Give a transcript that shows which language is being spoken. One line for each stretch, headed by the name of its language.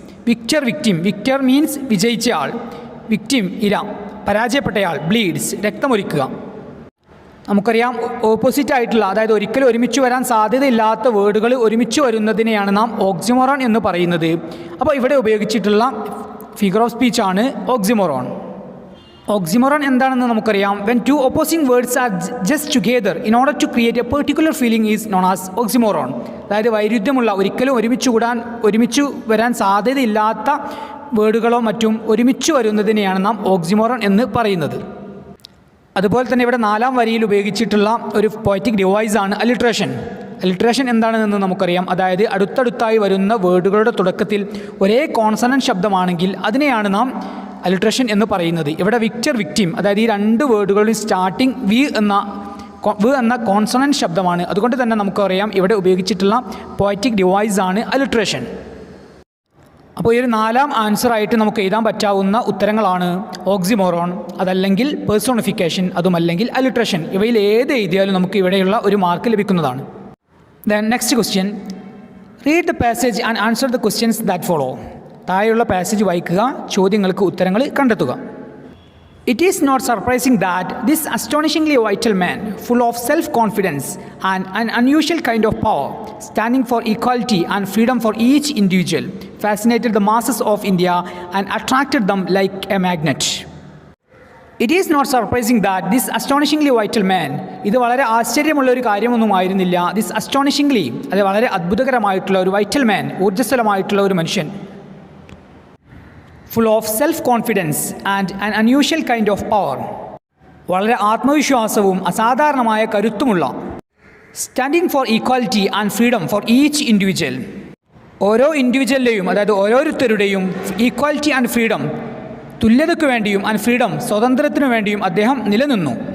Malayalam: Victor means വിജയിച്ച ആൾ, victim ഇര, പരാജയപ്പെട്ടയാൾ, bleeds രക്തമൊലിക്കുക. നമുക്കറിയാം, ഓപ്പോസിറ്റ് ആയിട്ടുള്ള, അതായത് ഒരിക്കലും ഒരുമിച്ച് വരാൻ സാധ്യതയില്ലാത്ത വേർഡുകൾ ഒരുമിച്ച് വരുന്നതിനെയാണ് നാം ഓക്സിമോറോൺ എന്ന് പറയുന്നത്. അപ്പോൾ ഇവിടെ ഉപയോഗിച്ചിട്ടുള്ള ഫിഗർ ഓഫ് സ്പീച്ചാണ് ഓക്സിമോറോൺ. ഓക്സിമോറോൺ എന്താണെന്ന് നമുക്കറിയാം,
English: When 2 opposing words are just together in order to create a particular feeling is known as oxymoron.
Malayalam: അതായത് വൈരുദ്ധ്യമുള്ള, ഒരിക്കലും ഒരുമിച്ച് വരാൻ സാധ്യതയില്ലാത്ത വേർഡുകളോ മറ്റും ഒരുമിച്ച് വരുന്നതിനെയാണ് നാം ഓക്സിമോറോൺ എന്ന് പറയുന്നത്. അതുപോലെ തന്നെ ഇവിടെ 4ാം വരിയിൽ ഉപയോഗിച്ചിട്ടുള്ള ഒരു പോയറ്റിക് ഡിവൈസാണ് അലിട്രേഷൻ. അലിട്രേഷൻ എന്താണെന്ന് നമുക്കറിയാം, അതായത് അടുത്തടുത്തായി വരുന്ന വേർഡുകളുടെ തുടക്കത്തിൽ ഒരേ കോൺസണന്റ് ശബ്ദമാണെങ്കിൽ അതിനെയാണ് നാം അലിട്രേഷൻ എന്ന് പറയുന്നത്. ഇവിടെ വിക്ടിം, അതായത് ഈ 2 വേർഡുകളുടെ സ്റ്റാർട്ടിങ് വി എന്ന കോൺസണന്റ് ശബ്ദമാണ്. അതുകൊണ്ട് തന്നെ നമുക്കറിയാം, ഇവിടെ ഉപയോഗിച്ചിട്ടുള്ള പോയറ്റിക് ഡിവൈസാണ് അലിട്രേഷൻ. അപ്പോൾ ഈ ഒരു 4ാം ആൻസറായിട്ട് നമുക്ക് എഴുതാൻ പറ്റാവുന്ന ഉത്തരങ്ങളാണ് ഓക്സിമോറോൺ, അതല്ലെങ്കിൽ പേഴ്സോണിഫിക്കേഷൻ, അതുമല്ലെങ്കിൽ അലിട്രേഷൻ. ഇവയിൽ ഏത് എഴുതിയാലും നമുക്ക് ഇവിടെയുള്ള ഒരു മാർക്ക് ലഭിക്കുന്നതാണ്.
English: Then next question, read the passage and answer the questions that follow.
Malayalam: താഴെയുള്ള പാസേജ് വായിക്കുക, ചോദ്യങ്ങൾക്ക് ഉത്തരങ്ങൾ കണ്ടെത്തുക.
English: It is not surprising that this astonishingly vital man, full of self-confidence and an unusual kind of power, standing for equality and freedom for each individual, fascinated the masses of India and attracted them like a magnet. It is not surprising that this astonishingly vital man,
Malayalam: ഇത് വളരെ ആശ്ചര്യമുള്ള ഒരു കാര്യമൊന്നുമായിരുന്നില്ല. This അസ്റ്റോണിഷിംഗ്ലി, അത് വളരെ അത്ഭുതകരമായിട്ടുള്ള ഒരു vital മാൻ, ഊർജ്ജസ്വലമായിട്ടുള്ള ഒരു മനുഷ്യൻ,
English: full of self confidence and an unusual kind of power,
Malayalam: വളരെ ആത്മവിശ്വാസവും അസാധാരണമായ കരുത്തുമുള്ള,
English: standing for equality and freedom for each individual,
Malayalam: ഓരോ ഇൻഡിവിജ്വലിൻ്റെയും അതായത് ഓരോരുത്തരുടെയും ഈക്വാലിറ്റി ആൻഡ് ഫ്രീഡം, തുല്യതയ്ക്ക് വേണ്ടിയും ആൻഡ് ഫ്രീഡം സ്വാതന്ത്ര്യത്തിനു വേണ്ടിയും അദ്ദേഹം നിലനിന്നു.